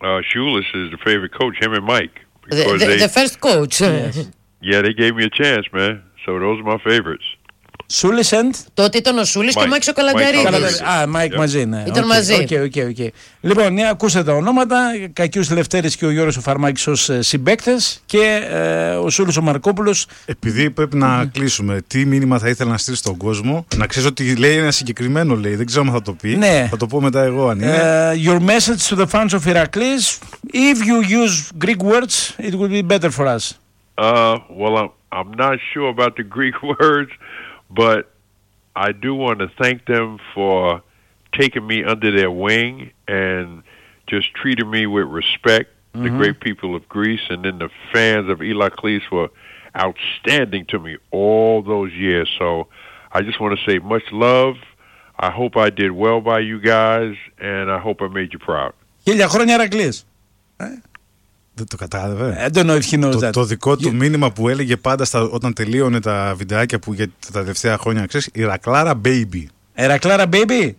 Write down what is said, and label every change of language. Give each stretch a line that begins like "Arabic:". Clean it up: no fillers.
English: Shulis is the favorite coach, him and Mike. The first coach. Yeah, they gave me a chance, man. So those are my favorites. Shulis and?
Greek: Τότε ήταν ο Shulis και ο Μάικς ο Καλανταρίδης. Α, Mike μαζί, ναι. Ήταν μαζί. Οκ. Λοιπόν, ακούσατε τα ονόματα. Κακιούς Λευτέρης και ο Γιώργος ο Φαρμάκης ως συμπαίκτες. Και ο Shulis ο Μαρκόπουλος. Επειδή πρέπει να κλείσουμε, τι μήνυμα θα ήθελα να στείλει στον κόσμο? Να ξέρεις ότι λέει ένα συγκεκριμένο, λέει. Δεν ξέρω αν θα το πει. Ναι. Θα το πω μετά εγώ αν είναι.
English: Your message to the fans of Heracles. If you use Greek words, it would be better for us. Well, I'm not sure about the Greek words. But I do want to thank them for taking me under their wing and just treating me with respect, the great people of Greece, and then the fans of Ηρακλής were outstanding to me all those years. So I just want to say much love. I hope I did well by you guys, and I hope I made you proud.
Greek: Χίλια χρόνια Ηρακλής. Το κατάλαβε.
English: I don't know if he knows that.
Greek: Το δικό του μήνυμα που έλεγε πάντα όταν τελείωνε τα βιντεάκια που για τα τελευταία χρόνια, ξέρεις, Ηρακλάρα baby. Ηρακλάρα baby?